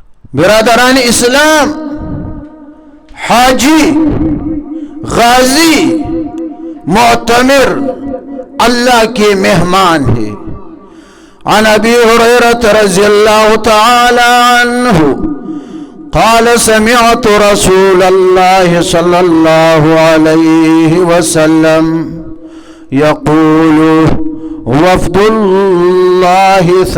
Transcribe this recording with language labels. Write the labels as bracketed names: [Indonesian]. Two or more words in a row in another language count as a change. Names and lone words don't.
[Urdu] برادران اسلام، حاجی، غازی، معتمر اللہ کے مہمان ہے. [Arabic] عن أبي هريرة رضي الله تعالى عنه قال سمعت رسول الله صلى الله عليه وسلم يقول وفد الله